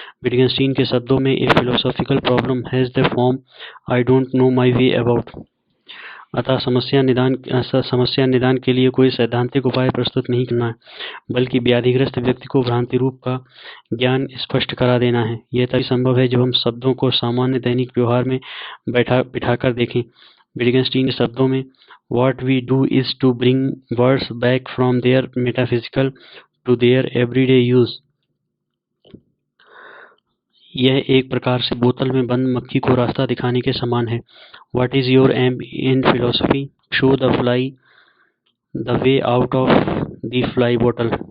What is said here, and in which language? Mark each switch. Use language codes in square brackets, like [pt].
[hi] विटगेन्स्टाइन के शब्दों में, [en] A philosophical problem has the form I don't know my way about. [hi] अतः समस्या निदान के लिए कोई सैद्धांतिक उपाय प्रस्तुत नहीं करना है, बल्कि व्याधिग्रस्त व्यक्ति को भ्रांति रूप का ज्ञान स्पष्ट करा देना है। यह तभी संभव है जब हम शब्दों को सामान्य दैनिक व्यवहार में बिठाकर देखें। विटगेन्स्टाइन के शब्दों में, [en] What we do is to bring words back from their metaphysical to their everyday use. [hi] यह एक प्रकार से बोतल में बंद मक्खी को रास्ता दिखाने के समान है। [en] What is your aim in philosophy? Show the fly the way out of the fly bottle.